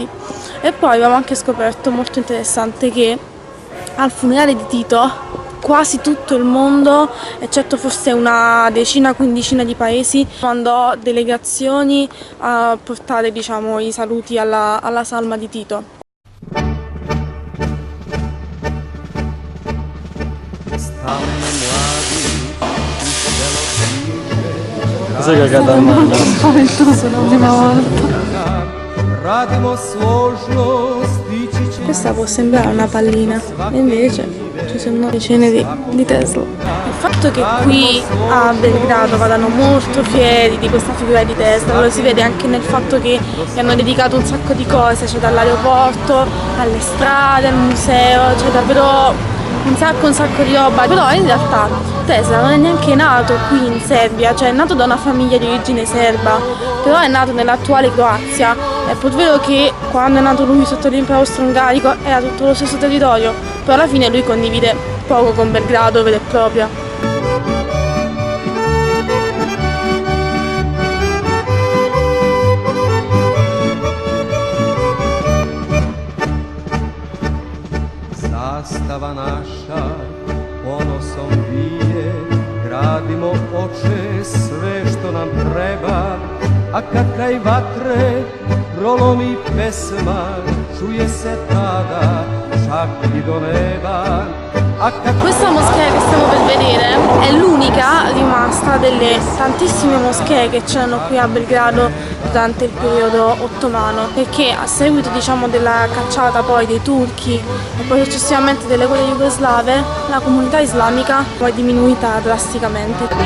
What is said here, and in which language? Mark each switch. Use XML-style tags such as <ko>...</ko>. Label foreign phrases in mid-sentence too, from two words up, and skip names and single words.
<it>E poi abbiamo anche scoperto, molto interessante, che al funerale di Tito quasi tutto il mondo, eccetto forse una decina, quindicina di paesi, mandò delegazioni a portare i saluti alla salma di Tito. Cos'è cagata a mano? L'ultima volta.</it> <sr>Radimo složno, stići će.</sr> <it>Questa può sembrare una pallina, e invece ci sono decine di Tesla. Il fatto che qui a Belgrado vadano molto fieri di questa figura di Tesla lo si vede anche nel fatto che gli hanno dedicato un sacco di cose, cioè dall'aeroporto alle strade, al museo, cioè davvero un sacco di roba. Però in realtà Tesla non è neanche nato qui in Serbia, cioè è nato da una famiglia di origine serba, però è nato nell'attuale Croazia. È pur vero che quando è nato lui sotto l'impero austro-ungarico era tutto lo stesso territorio, però alla fine lui condivide poco con Belgrado vera e propria.</it> <sr>Zastava naša ponosom bije, gradimo oče sve što nam treba, a kad kraj vatre prolomi pesma, čuje se tada čak i do neba.</sr> <it>Questa moschea che stiamo per vedere è l'unica rimasta delle tantissime moschee che c'erano qui a Belgrado durante il periodo ottomano, perché a seguito della cacciata poi dei turchi e poi successivamente delle guerre jugoslave la comunità islamica poi è diminuita drasticamente.</it>